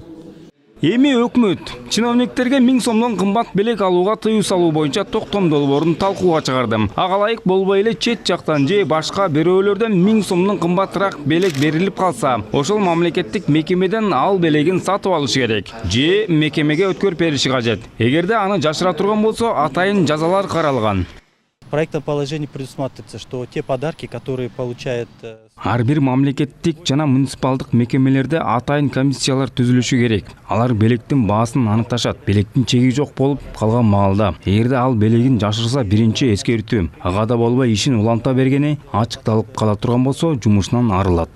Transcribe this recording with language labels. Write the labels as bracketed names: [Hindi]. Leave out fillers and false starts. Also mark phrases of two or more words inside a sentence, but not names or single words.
[Kyrgyz] Эми өкмөт чиновниктерге 1000 сомдон кымбат белек алууга тыюу салуу боюнча токтом долбоорун талкууга чыгарды. Ага ылайык болбой эле чет жактан же башка бирөөлөрдөн 1000 сомдон кымбатыраак белек берилип калса, ошол мамлекеттик мекемеден ал белегин сатып алыш керек. Же мекемеге өткөрүп бериши кажет. Эгерде аны жашыра турган болсо, атайын жазалар каралган. [Russian] В проектном положении предусматривается, что те подарки, которые получает... [Kyrgyz] Ар бир мамлекеттик жана муниципалдык мекемелерде атайын комиссиялар түзүлүшү керек. Алар белектин баасын аныкташат. Белектин чеги жок болуп калган маалда, эгерде ал белегин жашырса, биринчи эскертүү. Ага да болбой ишин уланта бергени ачыкталып кала турган болсо, жумушунан арылат.